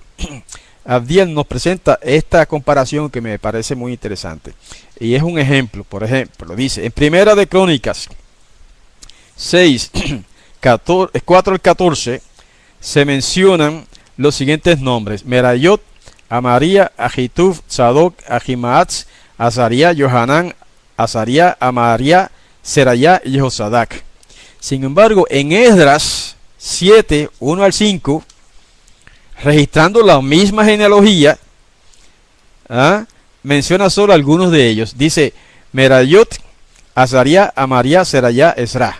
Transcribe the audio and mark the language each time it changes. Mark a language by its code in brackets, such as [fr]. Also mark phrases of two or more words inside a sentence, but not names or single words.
[es] Abdiel nos presenta esta comparación que me parece muy interesante. Y es un ejemplo, por ejemplo, dice, en Primera de Crónicas 6, 4 al 14, se mencionan los siguientes nombres: Merayot, Amaría, Ahitub, Sadoc, Ahimaatz, Azaría, Johanán, Azaría, Amaría, Serayá y Jehosadac. Sin embargo, en Esdras 7, 1 al 5, registrando la misma genealogía, menciona solo algunos de ellos. Dice Merayot, Azaría, Amaría, Serayá, Esra.